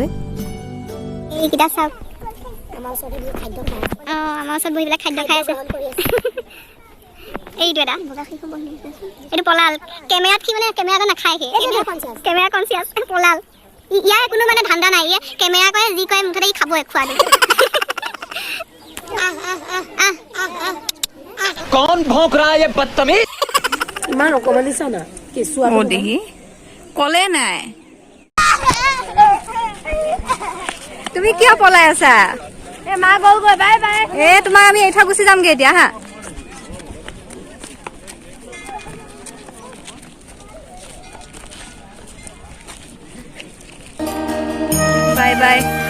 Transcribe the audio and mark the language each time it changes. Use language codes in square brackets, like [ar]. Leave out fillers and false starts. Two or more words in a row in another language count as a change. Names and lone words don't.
[as] এইকেইটা চাওক, আমাৰ ওচৰত বহি পেলাই খাদ্য খাই আছে। এইটো এটা এইটো পলাল। কেমেৰাত সি মানে কেমেৰাটো নাখায়, [en] camera conscious [as] পলাল। ইয়াৰ কোনো মানে ধান্দা নাই, ইয়ে কেমেৰা কৰে যি কৰে মুঠতে ই খাবই খোৱাটো। [hi] कौन भौंक रहा है ये बदतमीज? [as] ইমান অকমানি চাও না কেঁচুৱা দেহি কলে নাই। তুমি কিয় পলাই আছা? এ মা গ'লগৈ, বাই বাই। তোমাক আমি এৰি থৈ গুচি যামগে এতিয়া। হা, বাই বাই।